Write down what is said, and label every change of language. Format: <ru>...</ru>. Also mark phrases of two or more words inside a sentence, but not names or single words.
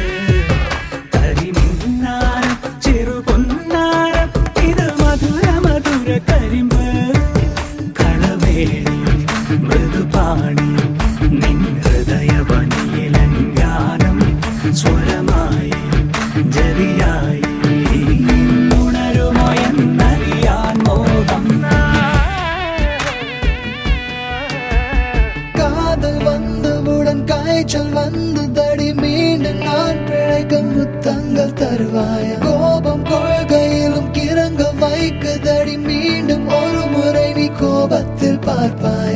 <ml>കരിമിന്നാരം ചെറുപൊന്നാരം ഇത് മധുര മധുര കരിമ്പ് കളവേണി മൃദുപാണി നിൻ ഹൃദയവനിയിലങ്കാരം സ്വരമായി ജരിയായി ഉണരുമോ എന്നറിയാൻ മോഹം</ml> <ta>காதல் வந்தவுடன் காய்ச்சல் வந்து தடி மீண்டும் நான் பிழைக்க முத்தங்கள் தருவாய. கோபம் கொள்கையிலும் கிறங்க வைக்குதடி மீண்டும் ஒரு முறை நீ கோபத்தில் பார்ப்பாய.</ta>